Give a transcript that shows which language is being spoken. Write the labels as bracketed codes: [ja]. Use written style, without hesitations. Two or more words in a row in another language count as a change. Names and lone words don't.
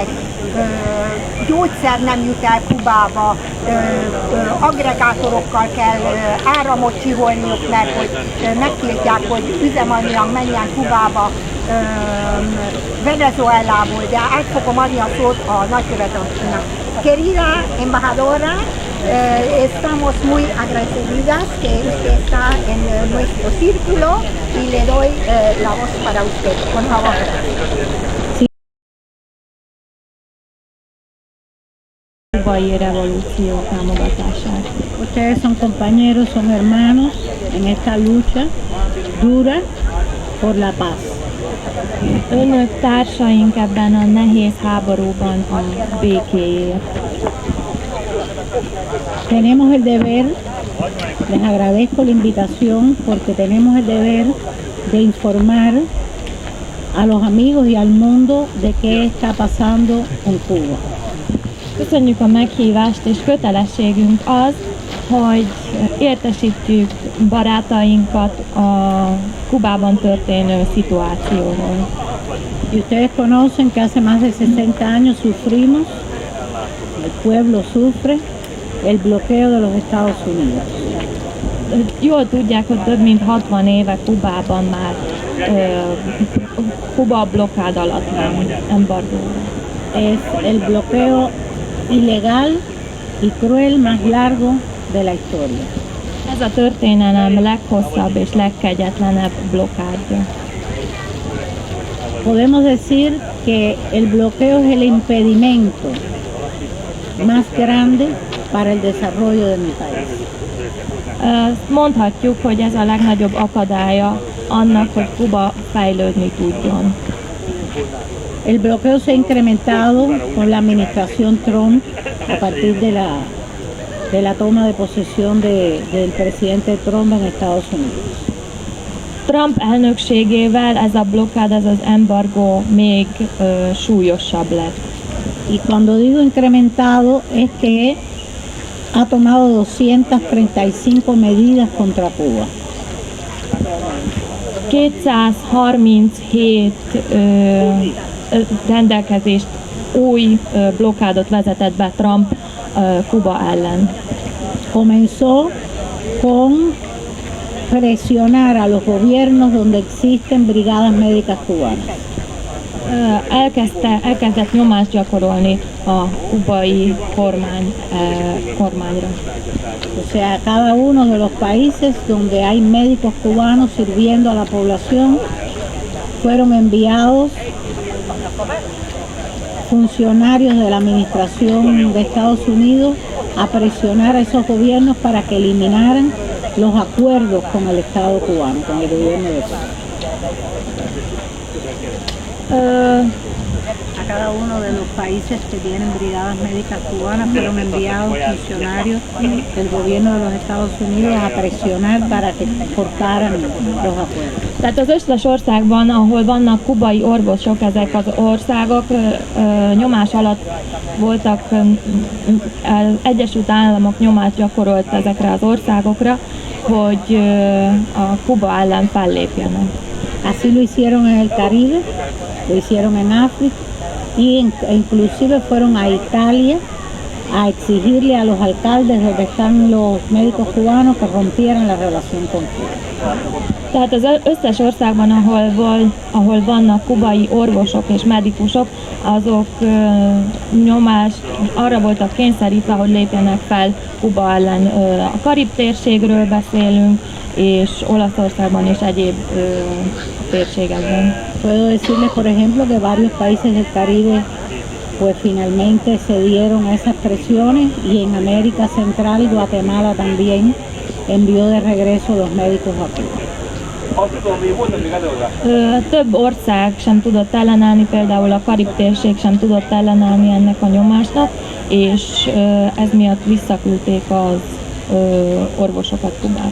[hu] Gyógyszer nem jut el Kubába, aggregátorokkal kell áramot csiholniuk, mert hogy megtiltják, hogy üzemanyag menjen Kubába, Venezuelából, de át fogom adni a szót a nagykövetőnek. [es] Querida embajadora, estamos muy agradecidas que usted está en nuestro círculo y le doy la voz para usted, por favor. [hu] Kubai revolúció támogatását. [es] Ustedes son compañeros, son hermanos en esta lucha dura por la paz. [hu] Önök társaink ebben a nehéz háborúban a békéért. [es] Tenemos el deber, les agradezco la invitación porque tenemos el deber de informar a los amigos y al mundo de qué está pasando con Cuba. [hu] Köszönjük a meghívást, és kötelességünk az, hogy értesítjük barátainkat a Kubában történő szituációról. [es] Y ustedes conocen que hace más de 60 años sufrimos, el pueblo sufre, el bloqueo de los Estados Unidos. [hu] Jól tudják, hogy több mint 60 éve Kubában már Kuba blokkád alatt van, embargó. [es] Es el bloqueo ilegal y cruel más largo de la historia. [hu] Ez a történelem leghosszabb és legkegyetlenebb blokkádja. [es] Podemos decir que el bloqueo es el impedimento más grande para el desarrollo de mi país. [hu] Mondhatjuk, hogy ez a legnagyobb akadálya annak, hogy Kuba fejlődni tudjon. [es] El bloqueo se ha incrementado con la administración Trump a partir de la toma de posesión del presidente Trump en Estados Unidos. [hu] Trump elnökségével ez a blokkád, ez az embargó még súlyosabb lett. [es] Y cuando digo incrementado es que ha tomado 235 medidas contra Cuba. [hu] 237 rendelkezést, új blokkádot vezetett be Trump Kuba ellen. [es] Comenzó con presionar a los gobiernos donde existen brigadas médicas cubanas. [hu] Elkezdett nyomást gyakorolni a kubai kormányra. [es] O sea, cada uno de los países donde hay médicos cubanos sirviendo a la población fueron enviados funcionarios de la administración de Estados Unidos a presionar a esos gobiernos para que eliminaran los acuerdos con el Estado cubano, con el gobierno de Cuba. A cada uno de los países que tienen brigadas médicas cubanas fueron enviados funcionarios del gobierno de los Estados Unidos a presionar para que cortaran los acuerdos. [hu] Tehát az összes országban, ahol vannak kubai orvosok, ezek az országok nyomás alatt voltak, az Egyesült Államok nyomást gyakorolt ezekre az országokra, hogy a Kuba ellen fellépjenek. [es] Así lo hicieron en el Caribe, lo hicieron en África y inclusive fueron a Italia a exigirle a los alcaldes donde están los médicos cubanos que rompieran la relación con Cuba. [hu] Tehát az összes országban, ahol vannak kubai orvosok és medikusok, azok nyomást arra voltak kényszerítve, hogy lépjenek fel Kuba ellen. A Karib térségről beszélünk, és Olaszországban és egyéb térségekben. [es] Puedo decirles, por ejemplo, que varios países del Caribe pues finalmente se dieron a esas presiones y en América Central Guatemala también envió de regreso los médicos a Cuba. [hu] Több ország sem tudott ellenállni, például a Karib térség sem tudott ellenállni ennek a nyomásnak, és ez miatt visszaküldték az orvosokat Kubába.